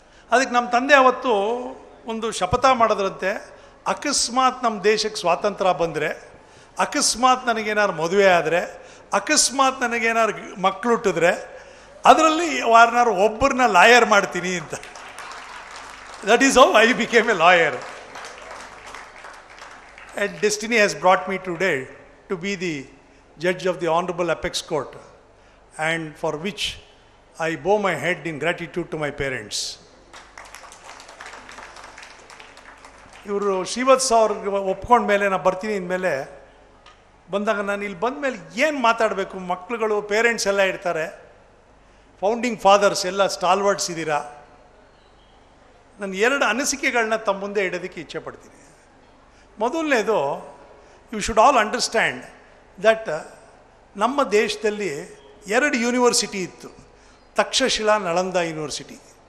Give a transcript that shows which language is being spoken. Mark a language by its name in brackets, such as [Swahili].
[Kannada] ಅದಕ್ಕೆ ನಮ್ಮ ತಂದೆ ಅವತ್ತು ಒಂದು ಶಪಥ ಮಾಡೋದ್ರಂತೆ, ಅಕಸ್ಮಾತ್ ನಮ್ಮ ದೇಶಕ್ಕೆ ಸ್ವಾತಂತ್ರ್ಯ ಬಂದರೆ, ಅಕಸ್ಮಾತ್ ನನಗೇನಾದ್ರು ಮದುವೆ ಆದರೆ, ಅಕಸ್ಮಾತ್ ನನಗೇನಾದ್ರು ಮಕ್ಕಳು ಹುಟ್ಟಿದ್ರೆ, ಅದರಲ್ಲಿ ಯಾರನ್ನಾರು ಒಬ್ಬರನ್ನ ಲಾಯರ್ ಮಾಡ್ತೀನಿ ಅಂತ. [English] That is how I became a lawyer. And destiny has brought me today to be the judge of the Honorable Apex Court, and for which I bow my head in gratitude to my parents. [Kannada] ಇವರು ಶ್ರೀವತ್ಸ ಅವ್ರಿಗೆ ಒಪ್ಕೊಂಡ ಮೇಲೆ ನಾನು ಬರ್ತೀನಿ ಅಂದಮೇಲೆ ಬಂದಾಗ, ನಾನು ಇಲ್ಲಿ ಬಂದ ಮೇಲೆ ಏನು ಮಾತಾಡಬೇಕು, ಮಕ್ಕಳುಗಳು ಪೇರೆಂಟ್ಸ್ ಎಲ್ಲ ಇರ್ತಾರೆ, ಫೌಂಡಿಂಗ್ ಫಾದರ್ಸ್ ಎಲ್ಲ ಸ್ಟಾಲ್ವರ್ಡ್ಸ್ ಇದ್ದೀರಾ. ನಾನು 2 ಅನಿಸಿಕೆಗಳನ್ನ ತಮ್ಮ ಮುಂದೆ ಇಡೋದಕ್ಕೆ ಇಚ್ಛೆ ಪಡ್ತೀನಿ. ಮೊದಲನೇದು, [English] you should all understand that [Kannada] ನಮ್ಮ ದೇಶದಲ್ಲಿ 2 ಯೂನಿವರ್ಸಿಟಿ ಇತ್ತು, ತಕ್ಷಶಿಲಾ, ನಳಂದ ಯೂನಿವರ್ಸಿಟಿ.